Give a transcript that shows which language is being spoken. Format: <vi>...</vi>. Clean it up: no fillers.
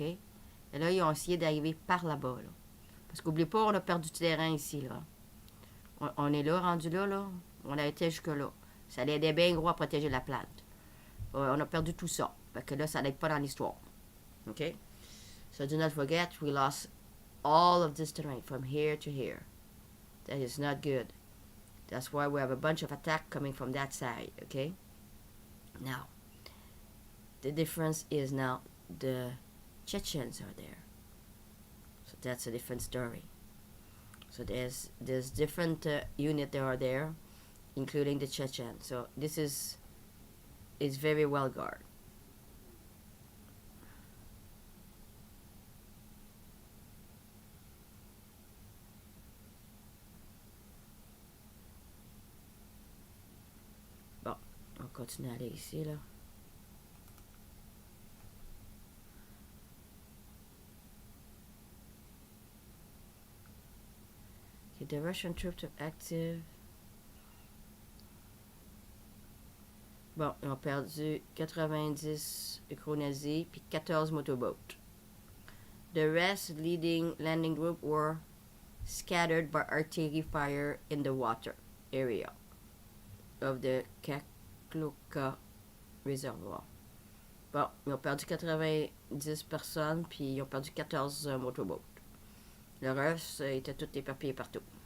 <fr>Et là, ils ont essayé d'arriver par là-bas, là. Parce qu'oubliez pas, on a perdu du terrain ici, là. On est là, rendu là, là. On a été jusque-là. Ça l'aidait bien gros à protéger la plante. On a perdu tout ça. Fait que là, ça n'aide pas dans l'histoire. OK?</fr> <en>So do not forget, we lost all of this terrain from here to here. That is not good. That's why we have a bunch of attack coming from that side, okay? Now, the difference is now the Chechens are there. So that's a different story. So there's different unit that are there, including the Chechen. So this is very well guarded.</en> <fr>Bon, on continue à aller ici, là.</fr> <en>Okay, the Russian troops are active.</en> <fr>Bon, ils ont perdu 90 micro-nazis puis 14 motorboats.</fr> <en>The rest landing group were scattered by artillery fire in the water area of the Kakluka Reservoir.</en> <fr>Bon, ils ont perdu 90 personnes puis ils ont perdu 14 motorboats. Le reste était tout éparpillé partout.</fr>